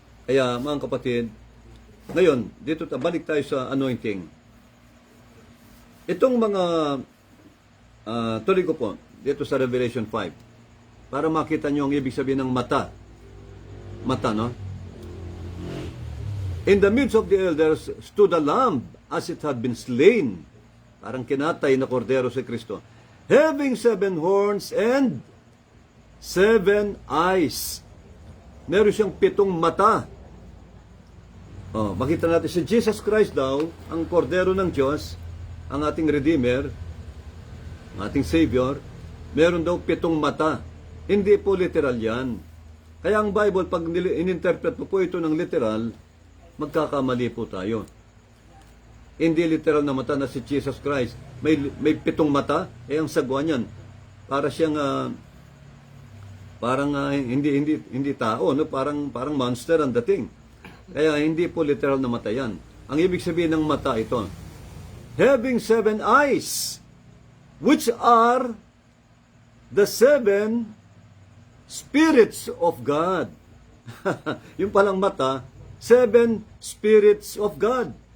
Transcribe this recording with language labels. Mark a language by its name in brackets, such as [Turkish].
[Filipino] Kaya mga kapatid, ngayon, dito balik tayo sa anointing. Itong mga tuloy ko po dito sa Revelation 5 para makita nyo ang ibig sabihin ng mata. Mata, no? [English] In the midst of the elders stood a lamb as it had been slain. [Filipino] Parang kinatay na kordero si Kristo. [English] Having 7 horns and 7 eyes. [Filipino] Meron siyang 7 mata. Makita natin si Jesus Christ daw, ang kordero ng Diyos, ang ating Redeemer, ang ating Savior, meron daw 7 mata. Hindi po literal yan. Kaya ang Bible, pag ininterpret po ito ng literal, magkakamali po tayo. Hindi literal na mata na si Jesus Christ. May 7 mata, ang sagwa niyan. Para siyang hindi tao, no? Parang monster ang dating. Kaya hindi po literal na mata yan. Ang ibig sabihin ng mata ito, [English] having 7 eyes, which are the 7 spirits of God. [Filipino] Yung palang mata, [English] 7 spirits of God.